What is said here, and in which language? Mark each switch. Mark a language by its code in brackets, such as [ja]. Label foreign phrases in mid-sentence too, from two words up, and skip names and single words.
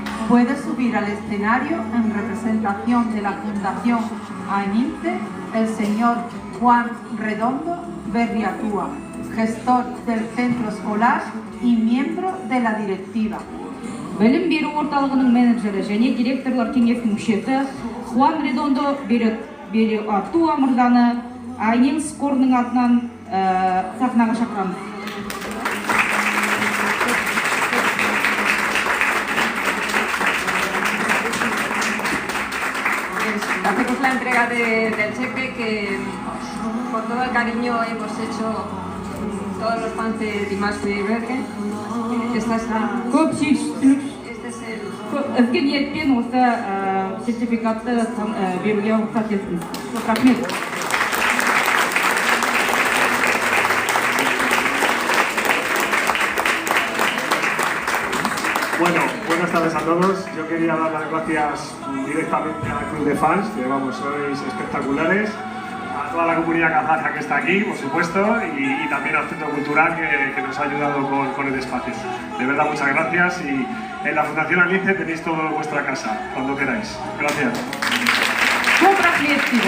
[es] puede subir al escenario en representación de la Fundación AENINCE el señor Juan Redondo Berriatúa, gestor del centro escolar y miembro de la directiva. [kk] Білім беру орталығының менеджері және директорлар кеңесінің мүшесі Хуан Редондо Берриатуа мырзаны AENINCE қорының атынан сахнаға шақырамыз. [es] Hacemos la entrega del cheque que con todo el cariño hemos hecho todos los fans de Dimash Bergen. Esta es la... [kk] Көп сүйіктілік [es] Este es el... [kk] ізгі ниетпен осы сертификатты беруге рұқсат етіңіз. Көп рахмет. [es] Bueno, buenas tardes a todos. Yo quería dar las gracias directamente al club de fans, que vamos, sois espectaculares, a toda la comunidad kazaja que está aquí, por supuesto, y también al Centro Cultural que nos ha ayudado con el espacio. De verdad, muchas gracias y en la Fundación AENINCE tenéis todo en vuestra casa, cuando queráis. Gracias. [kk] Көп рахмет дейді.